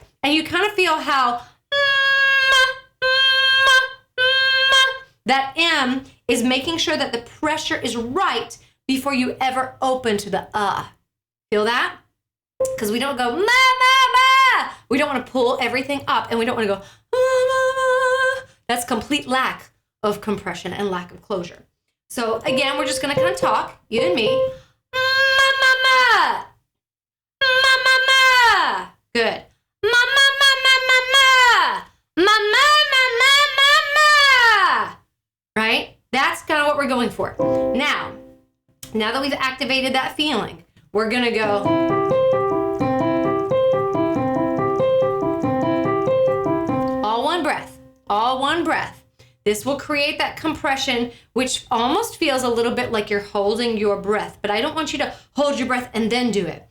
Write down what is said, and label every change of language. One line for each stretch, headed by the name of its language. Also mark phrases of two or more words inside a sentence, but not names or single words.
English: And you kind of feel how that M is making sure that the pressure is right before you ever open to the Feel that? Because we don't go ma, ma, ma. We don't want to pull everything up and we don't want to go ma, ma, ma. That's complete lack of compression and lack of closure. So again, we're just going to kind of talk, you and me. Ma, ma, ma. Ma, ma, ma. Good. Ma, ma, ma, ma, ma, ma. Ma, ma, ma, ma, ma, ma. Right? That's kind of what we're going for. Now that we've activated that feeling, we're going to go. All one breath. This will create that compression, which almost feels a little bit like you're holding your breath, but I don't want you to hold your breath and then do it.